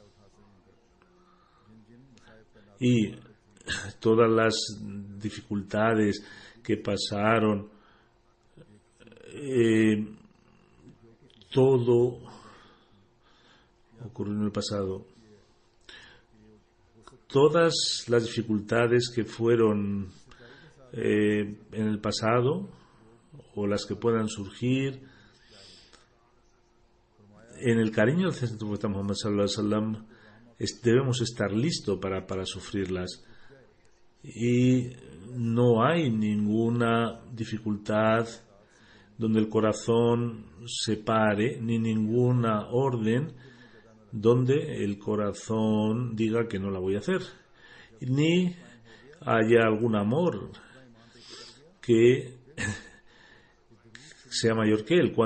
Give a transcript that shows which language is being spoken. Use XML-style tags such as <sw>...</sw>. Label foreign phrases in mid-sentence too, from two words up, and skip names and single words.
<es>y todas las dificultades que pasaron, todo ocurrió en el pasado. Todas las dificultades que fueron en el pasado o las que puedan surgir, en el cariño del Santo Profeta Muhammad</es> <ar>صلى الله عليه وسلم</ar> <es>debemos estar listos para sufrirlas, y no hay ninguna dificultad donde el corazón se pare, ni ninguna orden donde el corazón diga que no la voy a hacer, ni haya algún amor que sea mayor que él.</es>